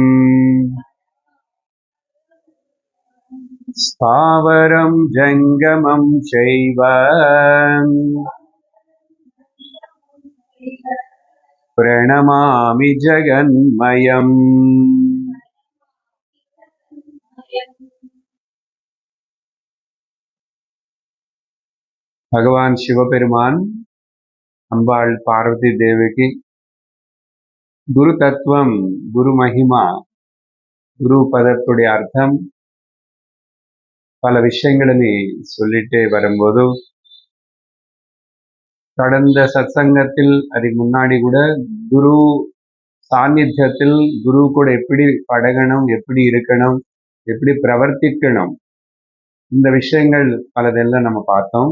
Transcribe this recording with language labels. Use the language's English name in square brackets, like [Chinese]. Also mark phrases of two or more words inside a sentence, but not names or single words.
[Sanskrit] स्थावरं जङ्गमं चैव प्रणमामि जगन्मयम्। [Tamil] भगवान शिवपेरुमान अंबाள் பார்வதி தேவிக்கு குரு தத்துவம், குரு மகிமா, குரு பதத்துடைய அர்த்தம் பல விஷயங்களை சொல்லிட்டே வரும்போது, கடந்த சத்சங்கத்தில் அதுக்கு முன்னாடி கூட குரு சாநித்தியத்தில் குரு கூட எப்படி பழகணும், எப்படி இருக்கணும், எப்படி பிரவர்த்திக்கணும், இந்த விஷயங்கள் பலதெல்லாம் நம்ம பார்த்தோம்.